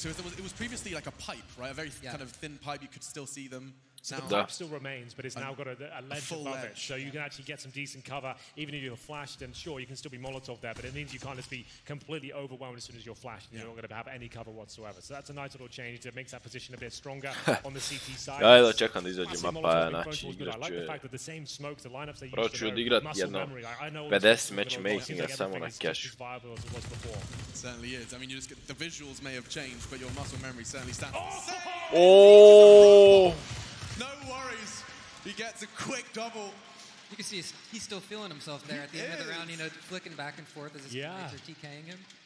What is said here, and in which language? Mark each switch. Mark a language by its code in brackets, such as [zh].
[en] So it was previously like a pipe, right? A very kind of thin pipe. You could still see them. So the pipe still remains, but it's now got a ledge above it. So you can actually get some decent cover. Even if you're flashed, and sure, you can still be Molotov there, but it means you can't just be completely overwhelmed as soon as you're flashed. And you're not going to have any cover whatsoever. So that's a nice little change that makes that position a bit stronger on the CT side. [hr] Ja jedva čekam da izađe mapa, znači igrat ću je. Proću odigrat jedno 50 matchmakinga samo na cache. [en] Certainly is. I mean, the visuals may have changed, but your muscle memory certainly stands. Oh! No worries. He gets a quick double. You can see he's still feeling himself there at the end of the round, flicking back and forth as his teammates are TKing him.